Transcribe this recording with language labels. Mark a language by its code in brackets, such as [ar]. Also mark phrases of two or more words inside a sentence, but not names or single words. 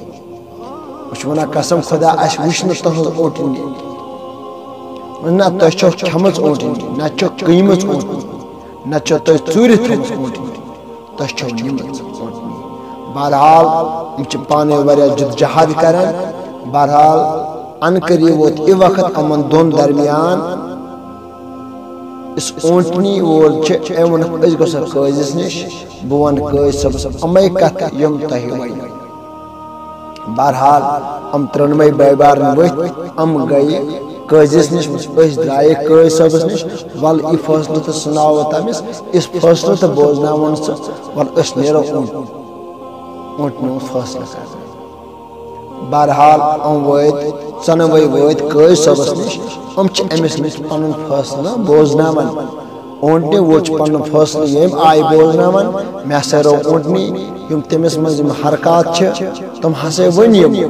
[ks] بہٕ چھُس ونان قسم خدا اسہِ وٕچھ نہٕ تُہنٛز اونٹنی، نہ تۄہہِ چھو کھیٚمٕژ اونٹنی، نہ چھو کٕنمٕژ اونٹنی، نہ چھو تۄہہِ ژوٗرِ تھٲومٕژ اونٹنی، تۄہہِ چھو نِمٕژ اونٹنی۔ بہرحال ہم پانے واریاہ جدوجہد کران۔ بہرحال ان قریب ووت یہ وقت امن دون درمیان اس اونٹنی وول ون گھو قٲضِس نش بہ ون قٲضۍ صٲبس امے کتھ یم تۄہہِ ؤنِو بہرحال ام ترٛنوے بٲے بارن ؤتھۍ گٔیہِ قٲضِس نش درٛایہِ قٲضۍ صٲبس نش ول یہِ فٲصلہٕ تہٕ سُناوو تٔمِس یُس فٲصلہٕ تہٕ بوزناوون سُہ ول أسۍ نیرو اونٹنہِ ہُنٛد فٲصلہٕ کرنہِ بہرحال وٲتۍ ژۄنوَے وٲتۍ قٲضۍ صٲبس نش چھِ أمِس نش پنُن فٲصلہٕ بوزناوان اونٹنہِ وول چھُ پنُن فٲصلہٕ ییٚمہِ آیہِ بوزناوان مےٚ ہسا رو اونٹنی یِم تٔمِس منٛز یِم حرکات چھِ تِم ہسا ؤنۍ یِم